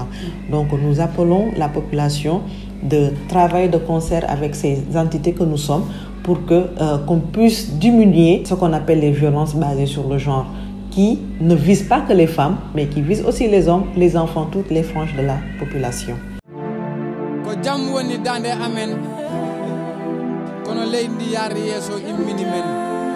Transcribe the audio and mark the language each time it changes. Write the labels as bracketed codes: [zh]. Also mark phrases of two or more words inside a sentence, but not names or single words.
[fr] Donc nous appelons la population de travailler de concert avec ces entités que nous sommes, pour qu'on puisse diminuer ce qu'on appelle les violences basées sur le genre, qui ne visent pas que les femmes, mais qui visent aussi les hommes, les enfants, toutes les franges de la population. [ff] Ko jam woni dande amen kono leydi yaari yeso immini men